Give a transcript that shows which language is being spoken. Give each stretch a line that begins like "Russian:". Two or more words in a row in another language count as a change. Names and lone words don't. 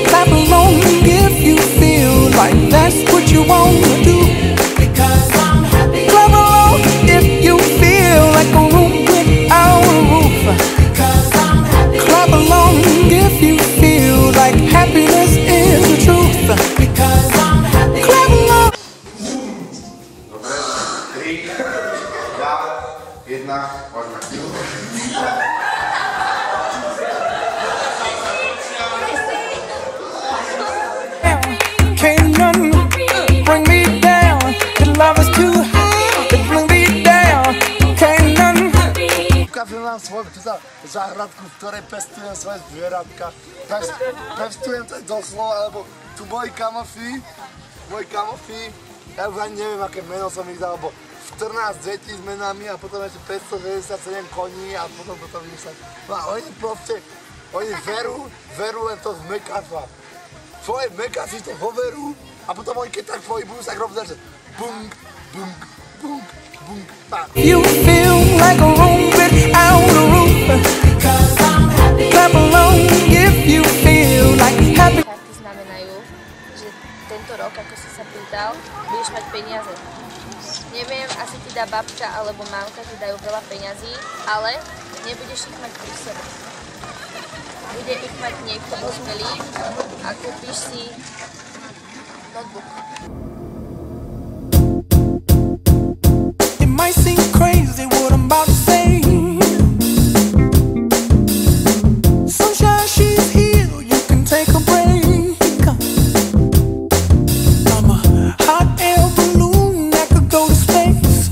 English: Clap along if you feel like that's what you want to do. Because I'm happy. Clap along if you feel like a room without a roof. Because I'm happy. Clap along if you feel like happiness is the truth. Because I'm happy. Clap along.
Slovak: Dobre, 3, 2, 1, poďme.
English: Can't none bring me down. Your love is too high to bring me down. Can't none.
Slovak: Ukázam vám svoju záhradku, v ktorej pestujem svoje zvieratka. Pestujem to doslova, lebo tu moji kamoši, ja už ani neviem, aké meno som ich dal, lebo 14 detí s menami a potom ešte 567 koní a potom toto vymyslať. No a oni proste, oni verú len to z mekača. Tvoje mekači to hoverú a potom oni keď tak pohybujú, tak robia, že bunk, bunk, bunk, bunk, tak.
English: You feel like a room without a roof. Because I'm happy. Clap along if you feel like happy.
Slovak: Karty znamenajú, že tento rok, ako si sa pýtal, budeš mať peniaze. Neviem, asi ti dá babka alebo mamka, ti dajú veľa peňazí, ale nebudeš ich mať pri sebe. Bude ich mať niekto dospelý a kúpiš si notebook.
English: It might seem crazy what I'm about to say. Sunshine, she's here, you can take a break. I'm a hot air balloon that could go to space.